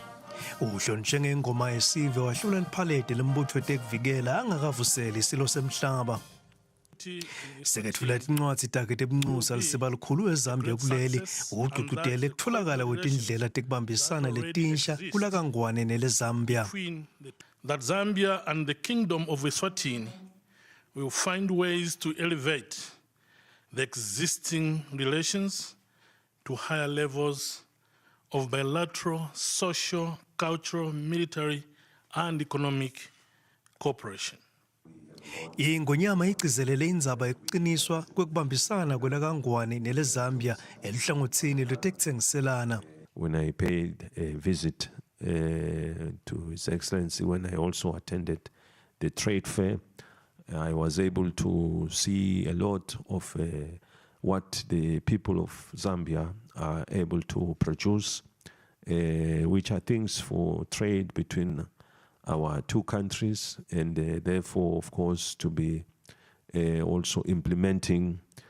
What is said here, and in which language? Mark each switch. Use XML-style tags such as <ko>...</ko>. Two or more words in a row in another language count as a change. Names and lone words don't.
<ss>Uhlonishwe ngengoma yesive wahlula liphalede lembutho tekuvikela angakavuseli isilo semhlaba. Sekethula tincwadi takhe tebuncusa lisibalukhulu eZambia kuleli ugqugqudele kutholakala kwetindlela tekubambisana letinsha kulakangwane neleZambia.</ss> <en>That Zambia and the Kingdom of Eswatini will find ways to elevate the existing relations to higher levels of bilateral, social, cultural, military, and economic cooperation.</en> <ss>Ingonyama igcizelele indzaba yokuqiniswa kwekubambisana kwelakangwane neleZambia eluhlangothini lwetekutsengiselana.</ss> <en>When I paid a visit to His Excellency, when I also attended the trade fair, I was able to see a lot of what the people of Zambia are able to produce, which are things for trade between our two countries, and therefore, of course, to be also implementing</en>